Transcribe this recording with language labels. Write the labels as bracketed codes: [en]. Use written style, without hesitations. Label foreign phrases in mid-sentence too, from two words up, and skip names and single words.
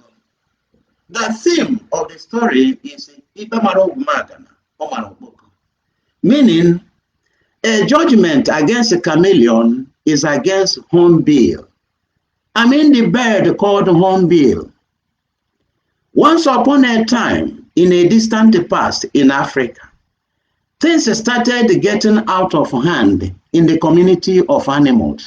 [en] The theme of the story is [ig] Ikpe ogwumagala, okpoko. [en] Meaning, a judgment against a chameleon is against hornbill. I mean the bird called hornbill. Once upon a time, in a distant past in Africa, things started getting out of hand in the community of animals.